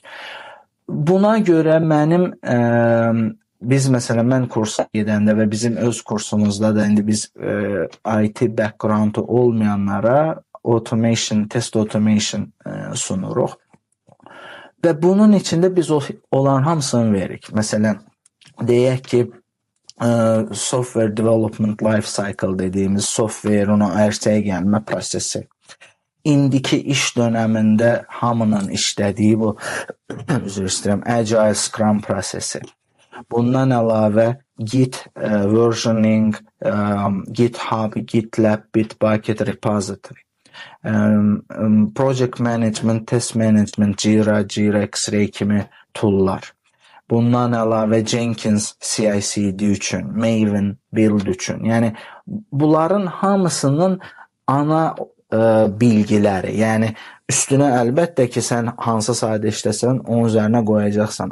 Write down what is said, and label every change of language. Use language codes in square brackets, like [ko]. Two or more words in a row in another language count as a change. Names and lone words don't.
[az] Buna görə biz məsələn mən kursa gedəndə və bizim öz kursumuzda da indi biz [en] IT background [az] olmayanlara [en] test automation [az] sunuruq. Və bunun içində biz olan hamısını veririk. Məsələn, deyək ki, [en] software development life cycle [az] dediyimiz software'ın ərsəyə gəlmə prosesi. İndiki iş dönəmində hamının işlədiyi bu [en] Agile Scrum [az] prosesi. Bundan əlavə Git versioning, GitHub, GitLab, Bitbucket repository. [en] Project management, test management, [az] Jira, X-Ray kimi tool'lar. Bundan əlavə Jenkins CI/CD üçün, Maven build üçün. Yəni bunların hamısının ana bilgiləri. Yəni üstünə əlbəttə ki, sən hansı sahədə işləsən, onun üzərinə qoyacaqsan.